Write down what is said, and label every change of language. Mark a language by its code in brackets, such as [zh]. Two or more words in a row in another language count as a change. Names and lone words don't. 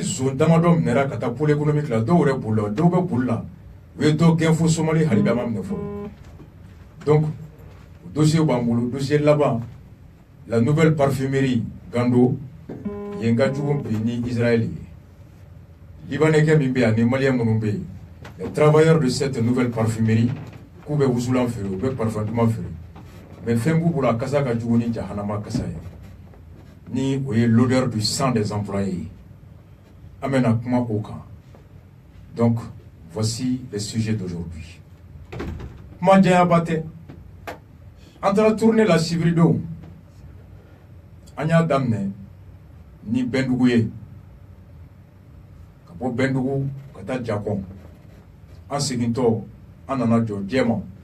[bm] zone damadɔ minɛra ka taa [fr] pôle économique [bm] la dɔw yɛrɛ bolila dɔw bɛ boli la u ye dɔ gɛn fo Somali hali bi a ma minɛ fɔlɔ [fr] donc dossier [bm] b'an bolo dossier laban la [fr] nouvelle parfumerie [bm] Gando yen ka jugu bi ni Israël ye libanais min bɛ yan ni malien minnu bɛ yen les [fr] travailleurs de cette nouvelle parfumerie [bm] k'u bɛ wusulan feere u bɛ parfum duman feere mais fɛn b'u bolo a kasa ka jugu ni jahanama kasa ye ni o ye [fr] l'odeur du sang des employés [bm] an bɛna kuma o kan [fr] donc voici les sujets d'aujourd'hui [bm] kuma janyaba tɛ an taara tourner la sibiridenw an y'a daminɛ ni Bɛndugu ye ka bɔ Bɛndugu ka taa Jakɔn an segintɔ an nana jɔ Jɛma